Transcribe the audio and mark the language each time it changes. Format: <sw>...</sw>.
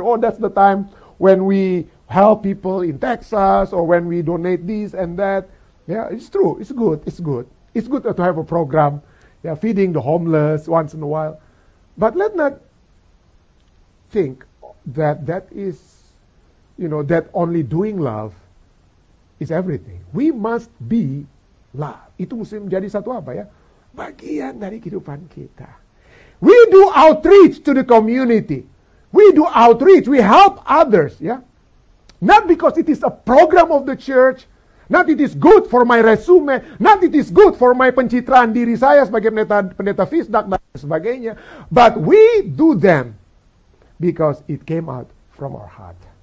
<en>Oh, that's the time when we help people in Texas, or when we donate this and that. Yeah, it's true. It's good. It's good. It's good to have a program, yeah, feeding the homeless once in a while. But let's not think that is, that only doing love is everything. We must be love.</en> <id>Itu mesti menjadi satu apa ya? Bagian dari kehidupan kita.</id> <en>We do outreach to the community. We do outreach. We help others. Yeah, not because it is a program of the church. Not it is good for my resume. Not it is good for my</en> <id>pencitraan diri saya sebagai pendeta Fisdak dan sebagainya.</id> <en>But we do them because it came out from our heart.</en>